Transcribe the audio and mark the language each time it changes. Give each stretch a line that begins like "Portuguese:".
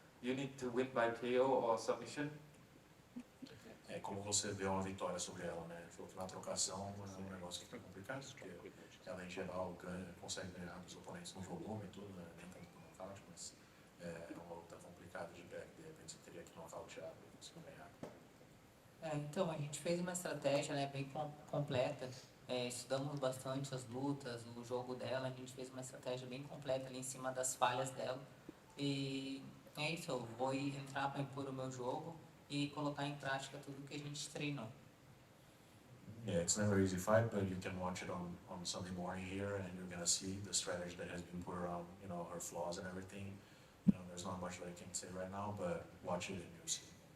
English: You need to win by KO or submission.
Portuguese: É como você vê uma vitória sobre ela, né? Falou que na trocação é um negócio que fica complicado, porque ela em geral consegue ganhar dos oponentes no volume e tudo, né? Nem tanto no nocaute, mas é uma luta complicada de pé, de repente você teria que nocautear para conseguir ganhar. Então, a gente fez uma estratégia, né, bem completa. Estudamos bastante as lutas, o jogo dela, a gente fez uma estratégia bem completa ali em cima das falhas dela. E é isso, eu vou entrar para impor o meu jogo e colocar em prática tudo que a gente treinou.
English: Yeah, it's never easy fight, but you can watch it on Sunday morning here, and you're gonna see the strategy that has been put around, you know, her flaws and everything. You know, there's not much that I can say right now, but watch it and you'll see.